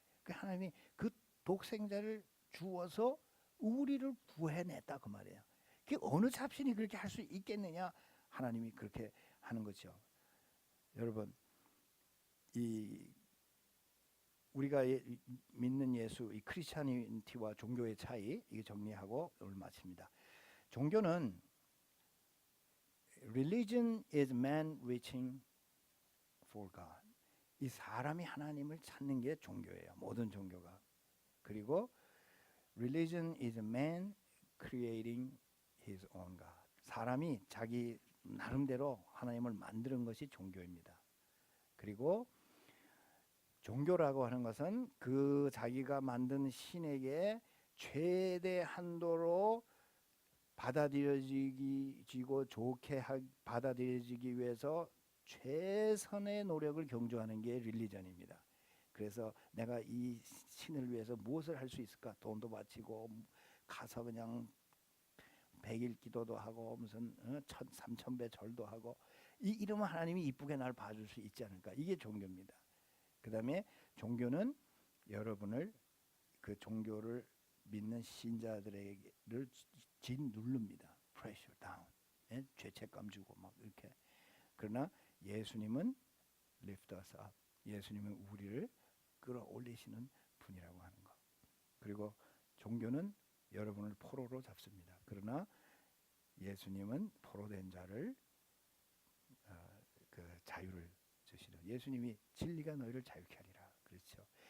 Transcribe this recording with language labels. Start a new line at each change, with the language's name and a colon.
Korean: 그 하나님이 그 독생자를 주어서 우리를 구해냈다 그 말이에요. 그 어느 잡신이 그렇게 할 수 있겠느냐? 하나님이 그렇게 하는 거죠. 여러분, 이 우리가 믿는 예수, 이 크리스찬티와 종교의 차이, 이게 정리하고 오늘 마칩니다. 종교는
English: religion is man reaching for God.
Korean: 이 사람이 하나님을 찾는 게 종교예요. 모든 종교가. 그리고
English: religion is man creating his own God.
Korean: 사람이 자기 나름대로 하나님을 만드는 것이 종교입니다. 그리고 종교라고 하는 것은 그 자기가 만든 신에게 최대 한도로 받아들여지고 좋게 받아들여지기 위해서 최선의 노력을 경주하는 게 릴리전입니다. 그래서 내가 이 신을 위해서 무엇을 할 수 있을까? 돈도 바치고 가서 그냥 100일 기도도 하고 무슨 3,000배 절도 하고 이러면 하나님이 이쁘게 날 봐줄 수 있지 않을까? 이게 종교입니다. 그 다음에 종교는 여러분을 그 종교를 믿는 신자들을 짓누릅니다.
English: pressure down.
Korean: 예? 죄책감 주고 막 이렇게. 그러나 예수님은
English: lift us up.
Korean: 예수님은 우리를 끌어올리시는 분이라고 하는 거. 그리고 종교는 여러분을 포로로 잡습니다. 그러나 예수님은 포로된 자를 그 자유를 주시는, 예수님이 진리가 너희를 자유케 하리라. 그렇죠.